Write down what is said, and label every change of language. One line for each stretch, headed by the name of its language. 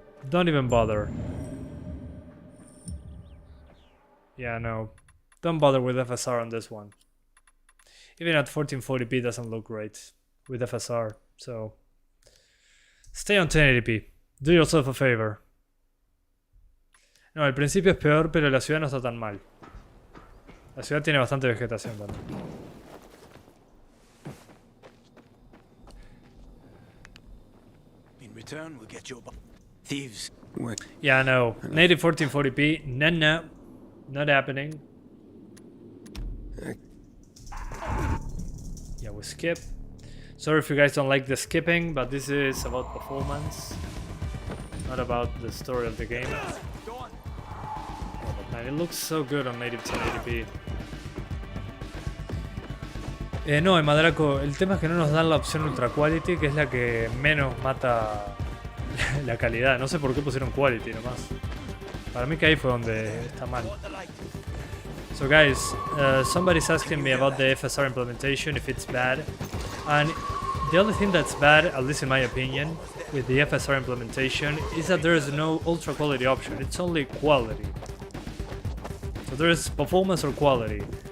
English: Don't even bother. Yeah, no. Don't bother with FSR on this one. Even at 1440p doesn't look great with FSR, so stay on 1080p. Do yourself a favor.
Spanish: No, el principio es peor, pero la ciudad no está tan mal. La ciudad tiene bastante vegetación también.
English: In return, we'll get your thieves. Wait. Yeah, no. Native 1440p, no. Not happening. I- Yeah, we skip. Sorry if you guys don't like the skipping, but this is about performance, not about the story of the game. Man, it looks so good on native 1080p.
Spanish: No, en Madraco, el tema es que no nos dan la opción Ultra Quality, que es la que menos mata la calidad. No sé por qué pusieron Quality nomás. Para mí que ahí fue donde está mal.
English: So guys, somebody's asking me about the FSR implementation, if it's bad. And the only thing that's bad, at least in my opinion, with the FSR implementation is that there is no ultra quality option. It's only quality. So there is performance or quality.